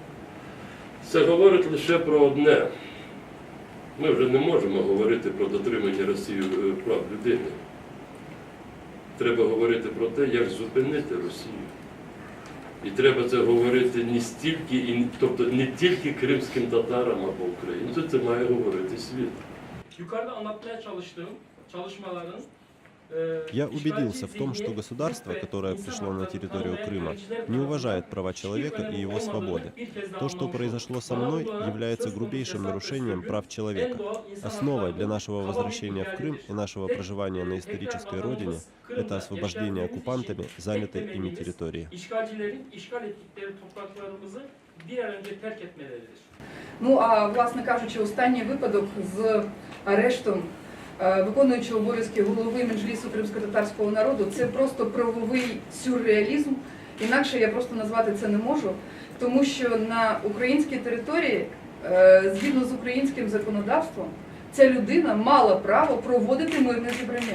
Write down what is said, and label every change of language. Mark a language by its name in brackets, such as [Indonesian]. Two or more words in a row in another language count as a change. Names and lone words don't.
[Ukrainian] Це говорить лише про одне. Ми вже не можемо говорити про дотримання Росією прав людини. Треба говорити про те, як зупинити Росію. І треба це говорити не стільки, тобто не тільки кримським татарам або українцям, це має говорити світ. [Turkish] Yukarıda anlatmaya çalıştığım çalışmaların [Russian] Я убедился в том, что государство, которое пришло на территорию Крыма, не уважает права человека и его свободы. То, что произошло со мной, является грубейшим нарушением прав человека. Основой для нашего возвращения в Крым и нашего проживания на исторической родине – это освобождение оккупантами занятой ими территории. [Turkish] işgalcilerin işgal ettikleri topraklarımızı bir an önce terk etmeleridir. [Ukrainian] Ну, а, власне кажучи, останній випадок з арештом виконуючого обов'язки голови Меджлісу кримськотатарського народу – це просто правовий сюрреалізм. Інакше я просто назвати це не можу, тому що на українській території, згідно з українським законодавством, ця людина мала право проводити мирне зібрання.